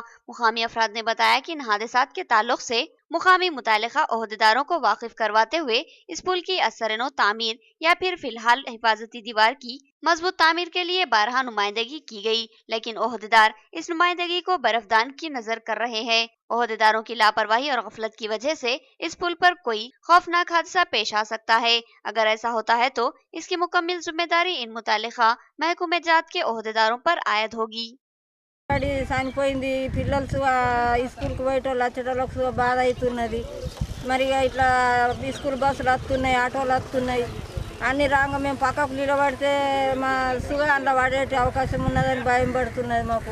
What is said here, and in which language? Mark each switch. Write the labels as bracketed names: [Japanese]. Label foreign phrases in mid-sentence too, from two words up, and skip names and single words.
[Urdu] مقامی افراد نے بتایا کہ ان حادثات کے تعلق سے مقامی متعلقہ عہدیداروں کو واقف کرواتے ہوئے اس پل کی اثرنو تعمیر یا پھر فی الحال حفاظتی دیوار کی مضبوط تعمیر کے لیے بارہا نمائندگی کی گئی، لیکن عہدیدار اس نمائندگی کو برفدان کی نظر کر رہے ہیں۔ عہدیداروں کی لاپرواہی اور غفلت کی وجہ سے اس پل پر کوئی خوفناک حادثہ پیش آ سکتا ہے۔ اگر ایسا ہوتا ہے تو اس کی مکمل ذمہ داری ان متعلقہ محکمہ جات کے عہدیداروں پر عائد ہوگی۔ [Telugu] చనిపోయింది, పిల్లలు స్కూల్కి పోయేటోళ్ళు వచ్చేటోళ్ళకు బాధ అవుతున్నది। మరి ఇట్లా [English] school buses [Telugu] వస్తున్నాయి, ఆటోలు వస్తున్నాయి, అన్ని రాగా మేము పక్కకు నిలబడితే మా అందులో పడేటి అవకాశం ఉన్నదని భయం పడుతున్నది మాకు।